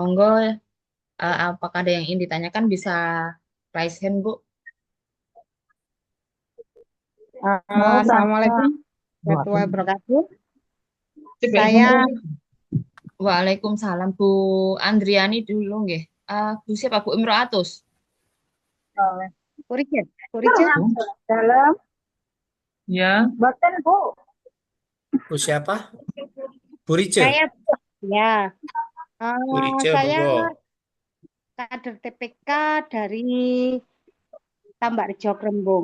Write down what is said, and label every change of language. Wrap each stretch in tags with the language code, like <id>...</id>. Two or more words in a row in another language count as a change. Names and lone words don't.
<id>Monggo apakah ada yang ingin ditanyakan bisa</id> <en>raise hand,</en> <id>Bu.</id> <ar>السلام عليكم ورحمة الله وبركاته.</ar> <id>Saya Waalaikumsalam, Bu Andriani dulu nggih. Bu siapa? Bu Imro'atus. Purije, Purije.</id> <jv>Dalam.</jv> <id>Ya,</id> <jv>Boten, Bu.</jv> <id>Bu siapa? Bu Rice. Saya ya. Bu Rice, Saya monggo. kader TPK dari Tambak Rejo Krembung.</id>